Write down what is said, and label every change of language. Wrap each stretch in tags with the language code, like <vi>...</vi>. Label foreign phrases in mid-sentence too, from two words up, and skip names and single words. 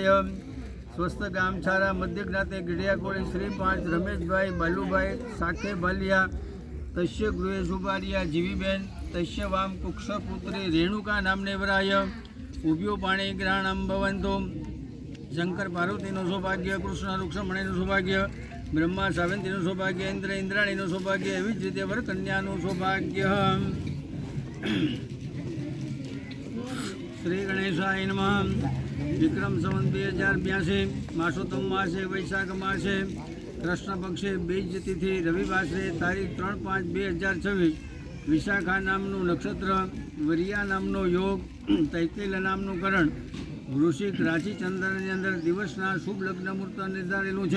<sa>स्वस्थ गाम छारा मध्य ज्ञाते घड़िया कोળી श्री 5 रमेशभाई बालूभाई साखे बालिया तस्य गृहे शुभार्या जीवीबेन तस्य वाम कुक्षपुत्री रेणुका नामने वराय। उभ्यो पाणी ग्रहणं भवन्तु</sa> <gu>शंकर पार्वतीનું સૌભાગ્ય કૃષ્ણ રૂક્ષમણીનું સૌભાગ્ય બ્રહ્મા સાવંતીનું સૌભાગ્ય ઇન્દ્ર ઇન્દ્રાણીનું સૌભાગ્ય એવી જ રીતે વરકન્યાનું સૌભાગ્ય।</gu> <sa>श्री गणेशाय नमः।</sa> <gu>વિક્રમ સંવત 2082</gu> <sa>मासोत्तम मासे वैशाख मासे कृष्ण पक्षे</sa> <gu>બીજ તિથિ રવિવાસરે તારીખ 3/5/2026 વિશાખા નામનું નક્ષત્ર વરિયા નામનો યોગ તૈતૈલ્ય નામનું કરણ વૃશ્ચિક રાશિ ચંદ્રની અંદર દિવસના શુભ લગ્ન મુહૂર્ત નિર્ધારેલું છે।</gu>